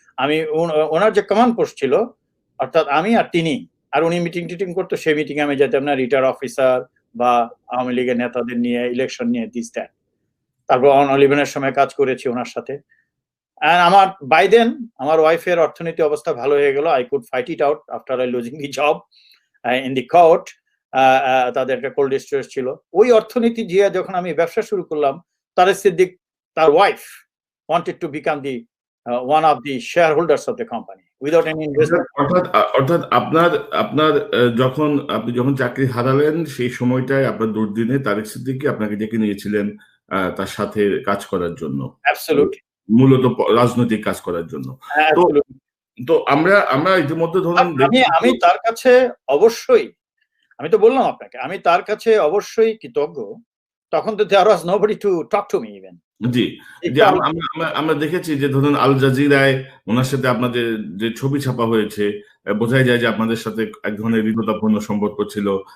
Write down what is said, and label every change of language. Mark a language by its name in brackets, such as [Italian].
[Bangla] আমি ওনার যে command post ছিল, অর্থাৎ আমি আর তিনি, আর উনি মিটিং টিটিং করতো, সেই মিটিং আমি যেতাম না, রিটায়ার অফিসার বা আওয়ামী লীগের নেতাদের নিয়ে, ইলেকশন নিয়ে, দিস দ্যাট। তারপর অন-11-এর সময় কাজ করেছি ওনার সাথে। আমার বাই দেন আমার ওয়াইফের অর্থনীতি অবস্থা ভালো হয়ে গেল। [English] I could fight it out after I losing the job in the court. [Bangla] তাদের একটা কোল্ড স্টোরেজ ছিল। ওই অর্থনীতি দিয়ে যখন আমি ব্যবসা শুরু করলাম, তারেক সিদ্দিক, তার wife, [English] wanted to become the one of the shareholders of the company without any investment. [Bangla] অর্থাৎ আপনার আপনি যখন চাকরি হারালেন, সেই সময়টায় আপনার দুর্দিনে তারেক সিদ্দিকী আপনাকে ডেকে নিয়েছিলেন তার সাথে কাজ করার জন্য, মূলত রাজনৈতিক কাজ করার জন্য। তো আমরা ইতিমধ্যে ধরুন, আমি তার কাছে অবশ্যই, আমি তো বললাম আপনাকে, আমি তার কাছে অবশ্যই কৃতজ্ঞ। তখন তো [English] there was nobody to talk to me even. [Bangla] জি, আমরা দেখেছি যে ধরুন আল জাজিরায় ওনার সাথে আপনাদের যে ছবি ছাপা হয়েছে, বোঝাই যায় যে আপনাদের সাথে এক ধরনের হৃদ্যতাপূর্ণ সম্পর্ক ছিল।